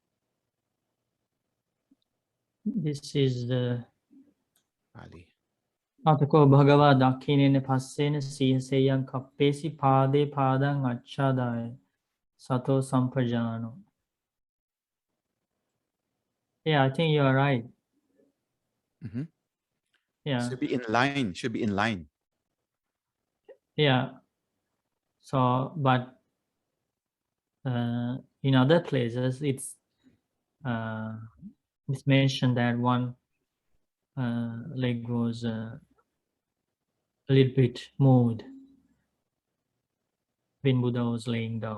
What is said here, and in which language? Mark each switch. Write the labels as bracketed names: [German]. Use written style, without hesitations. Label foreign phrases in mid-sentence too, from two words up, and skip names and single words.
[English] This is the Pali. [Pali] Atako bhagava dakhinene passene sihaseyan kappesi pade padang achadaya sato sampajano. [English] Yeah, I think you are right. Mhm. Yeah, Should be in line. Should be in line. yeah. So, but in other places, it's mentioned that one leg was a little bit moved when Buddha was laying down.